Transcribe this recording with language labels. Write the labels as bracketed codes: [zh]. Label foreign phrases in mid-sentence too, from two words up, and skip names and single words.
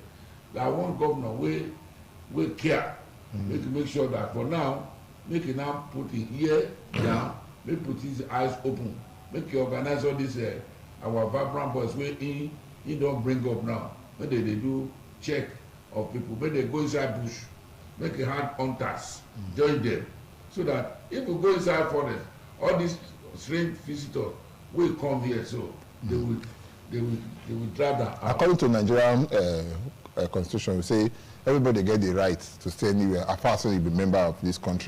[pcm] Na one governor wey care make sure that for now make he now put him ear down make put his eyes open make he organize all this our vibrant boys wey he don bring up now when they do check of people when they go inside bush make a hard hunters join them so that if we go inside forest all these strange visitors will come here, so they will drive them out. According to Nigerian constitution, we say everybody get the right to stay anywhere as far as you be member of this country.